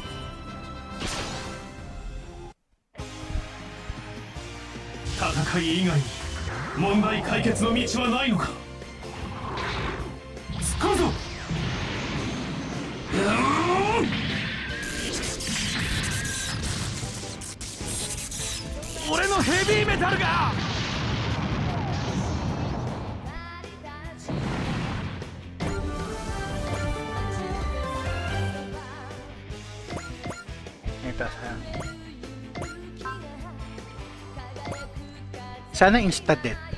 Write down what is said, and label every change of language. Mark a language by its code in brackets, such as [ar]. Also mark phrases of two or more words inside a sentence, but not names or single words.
[ja] Tataka'i 以外に問題解決の道はないのか。突っ込むぞ。俺のヘビーメタルが。 [tl] Sana insta-dead.